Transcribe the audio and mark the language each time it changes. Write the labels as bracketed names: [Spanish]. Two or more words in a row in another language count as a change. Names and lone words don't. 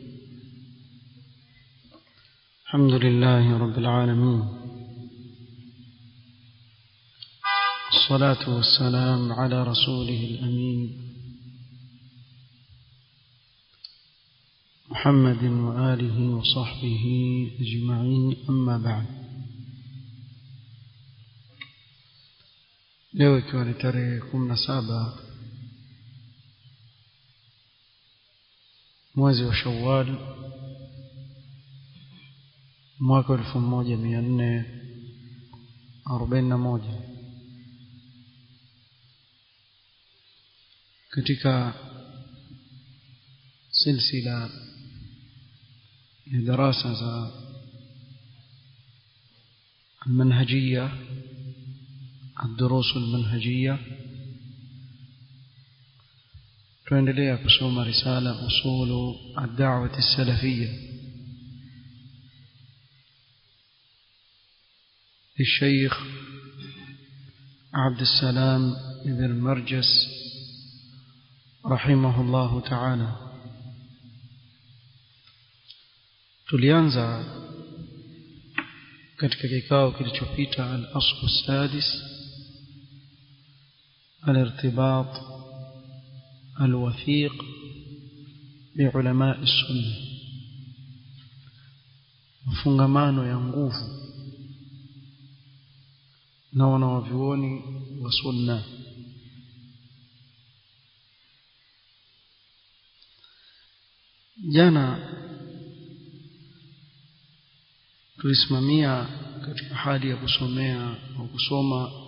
[Arabic] الحمد لله رب العالمين، الصلاة والسلام على رسوله الأمين محمد وآله وصحبه أجمعين، أما بعد. [Swahili] leo ikiwa ni tarehe 17 mwezi wa Shawwal mwaka 1441 katika silsila ya darasa za [Arabic] المنهجية الدروس المنهجية [Swahili] tuendelea kusoma risala [Arabic] أصول الدعوة السلفية للشيخ عبد السلام بن مرجس رحمه الله تعالى. [Swahili] tulianza katika kikao kilichopita [Arabic] الأصل السادس الارتباط الوثيق بعلماء السنة، [Swahili] مفungamano ya nguvu na wanavyuoni wa sunna. Jana tulisimamia katika hali ya kusoma